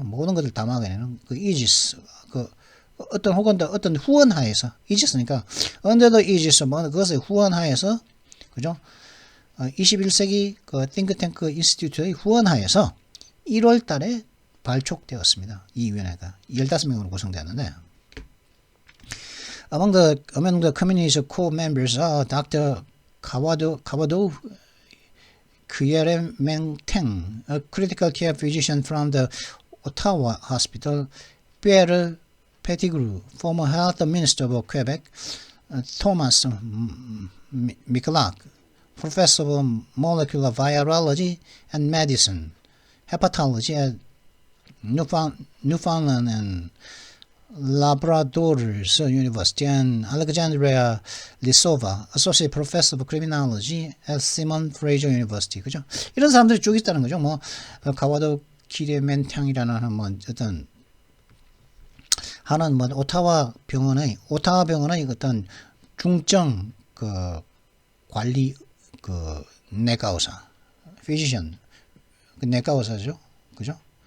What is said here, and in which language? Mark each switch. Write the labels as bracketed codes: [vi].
[ko] 모든 것을 다 막아내는 그 이지스, 그 어떤 후원하에서 이지스니까 [en] under the aegis [ko] 뭐 그것의 후원하에서 그죠? 21세기 그 띵크탱크 인스티튜트의 후원하에서 1월 달에 발족되었습니다. 이 위원회가 15명으로 구성되었는데 [en] Among the committee's core members are Dr. Kawado Kyerementeng, a critical care physician from the Ottawa Hospital, Pierre Pettigrew, former health minister of Quebec, Thomas Michalak, professor of molecular virology and medicine, hepatology at Newfoundland and Labrador's University, and Alexandria Lisova, associate professor of criminology at Simon Fraser University. [ko] 그죠? 이런 사람들이 쭉 있다는 거죠. 뭐 가와도 키레멘탕이라는 뭐 어떤 하는 뭐 오타와 병원의 어떤 중증 그 관리 그 내과 의사, physician, 그 내과 의사죠. 그죠?